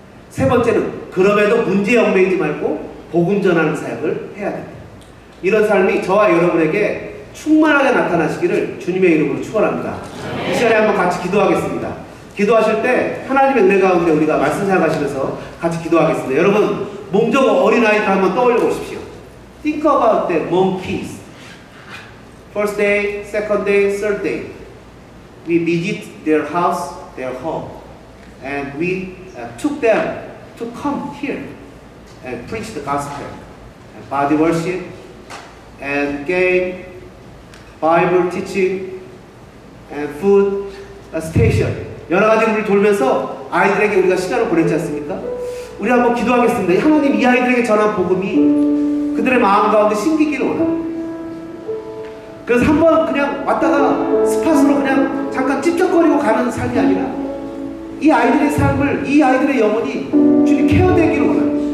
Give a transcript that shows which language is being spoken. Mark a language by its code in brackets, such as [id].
[ko] 세 번째는 그럼에도 문제에 얽매이지 말고 복음 전하는 사역을 해야 됩니다. 이런 삶이 저와 여러분에게 충만하게 나타나시기를 주님의 이름으로 축원합니다. 이 시간에 한번 같이 기도하겠습니다. 기도하실 때 하나님의 은혜 가운데 우리가 말씀 생각하시면서 같이 기도하겠습니다. 여러분 목적 어린아이들 한번 떠올려 보십시오. [en] Think about the monkeys. First day, second day, third day. We visit their house, their home. And we took them to come here and preach the gospel. body worship, and game, Bible teaching, and food station. [ko] 여러 가지 우리를 돌면서 아이들에게 우리가 시간을 보냈지 않습니까? 우리 한번 기도하겠습니다. 하나님 이 아이들에게 전한 복음이 그들의 마음 가운데 심기기를 원합니다. 그래서 한번 그냥 왔다가 스팟으로 그냥 잠깐 찝쩍거리고 가는 삶이 아니라 이 아이들의 삶을, 이 아이들의 영혼이 주님 케어되기를 원합니다.